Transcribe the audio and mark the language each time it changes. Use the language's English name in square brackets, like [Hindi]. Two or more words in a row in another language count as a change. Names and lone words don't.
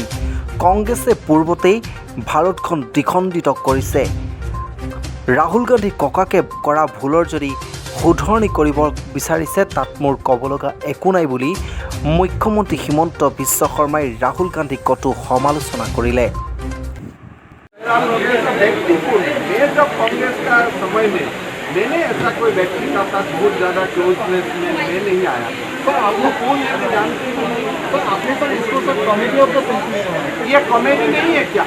[Assamese] কংগ্ৰেছে পূৰ্বতেই ভাৰতখন দ্বিখণ্ডিত কৰিছে। ৰাহুল গান্ধী ককাকে কৰা ভুলৰ যদি শুধৰণি কৰিব বিচাৰিছে তাত মোৰ ক'ব লগা একো নাই বুলি মুখ্যমন্ত্ৰী হিমন্ত বিশ্ব শৰ্মাই ৰাহুল গান্ধীক কতো সমালোচনা কৰিলে। [Hindi] जब कांग्रेस का समय में मैंने ऐसा कोई व्यक्ति का साथ बहुत ज़्यादा क्लोजनेस में मैं नहीं आया, तो आपको कौन है जानते नहीं, तो आपने पर इसको सब [English] comedy of the century, [Hindi] ये कॉमेडी नहीं है क्या?